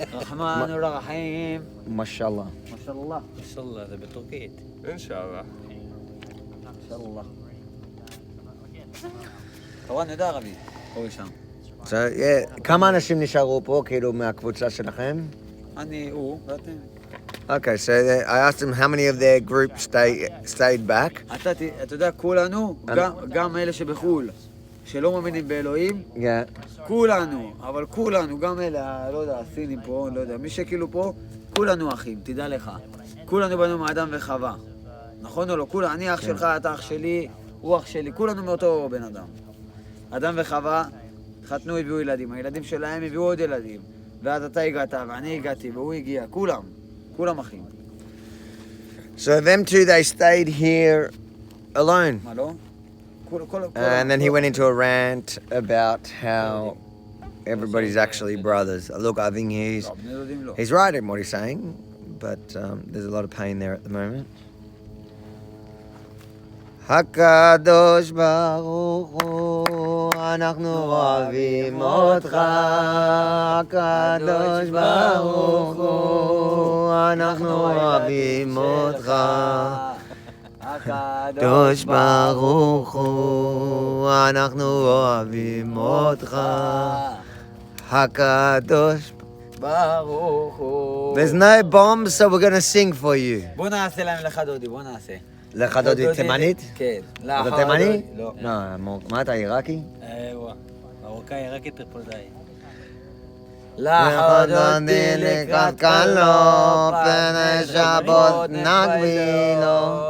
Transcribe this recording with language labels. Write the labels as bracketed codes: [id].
[ar] רחמן ורחים. Mashallah. משאללה. [he] אינשאללה, זה בטורקית. [ar] Inshallah. משאללה. [he] טוב, נדע ערבי. אורי שם. [en] So, yeah, [he] כמה אנשים נשארו פה, כאילו, מהקבוצה שלכם? אני, הוא, ואתם. [en] Okay, so I asked them how many of their group stayed back. [he] אתה יודע, כולנו, גם אלה שבחול, שלא מאמינים באלוהים, [en] Yeah. [he] כולנו, אבל כולנו, גם אלה, לא יודע, הסינים פה, לא יודע, מי שכאילו פה, כולנו אחים, תדע לך. כולנו בנו מאדם וחווה. נכון או לא? כולנו, אני אח שלך, אתה אח שלי, הוא אח שלי, כולנו מאותו בן אדם. אדם וחווה, חתנו, הביאו ילדים, הילדים שלהם הביאו עוד ילדים. ואז אתה הגעת, ואני הגעתי, והוא הגיע, כולם אחים. [en] So them two, they stayed here alone. [he] מה לא? [en] And then he went into a rant about how everybody's actually brothers. Look, I think he's right in what he's saying, but there's a lot of pain there at the moment. [he] הקדוש ברוך הוא, אנחנו אוהבים אותך. הקדוש ברוך הוא, אנחנו אוהבים אותך. הקדוש ברוך הוא, אנחנו אוהבים אותך. הקדוש ברוך הוא. [en] There's no bombs, so we're gonna sing for you. [he] בוא נעשה להם לך דודי, בוא נעשה. לך דודי תימנית? כן. אתה תימני? לא. מה אתה, עיראקי? מרוקאי, עיראקי, טריפוליטאי. לך דודי לקראת קלו, פני שבות נגבילו.